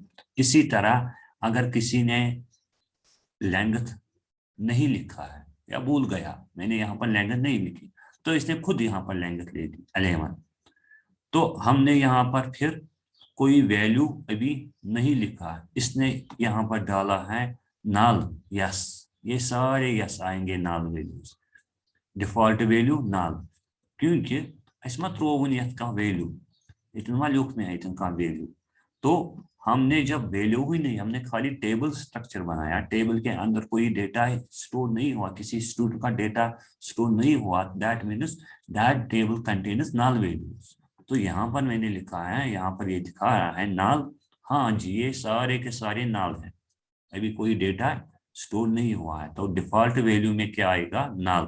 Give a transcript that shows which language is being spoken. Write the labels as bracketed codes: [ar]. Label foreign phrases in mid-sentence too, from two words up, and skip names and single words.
[hi] इसी तरह अगर किसी ने लेंथ नहीं लिखा है या भूल गया, मैंने यहाँ पर लेंथ नहीं लिखी, तो इसने खुद यहाँ पर लेंथ ले ली 11, तो हमने यहाँ पर फिर कोई वैल्यू अभी नहीं लिखा है, इसने यहाँ पर डाला है नल यस, ये सारे यस आएंगे [en] null values, default value null, [hi] क्योंकि [ks] अस मा त्रोवन यथ कह वैल्यू, इतन मा लिख में इतन कह वैल्यू, [hi] तो हमने जब वैल्यू ही नहीं, हमने खाली [en] table structure [hi] बनाया, टेबल के अंदर कोई [en] data store [hi] नहीं हुआ, किसी स्टूडेंट का [en] data store [hi] नहीं हुआ, [en] that means that table contains null values. [hi] तो यहाँ पर मैंने लिखा है, यहाँ पर ये दिखा रहा है नल, हाँ जी ये सारे के सारे नल है, अभी कोई [en] data store [hi] नहीं हुआ है, तो [en] default value [hi] में क्या आएगा नल।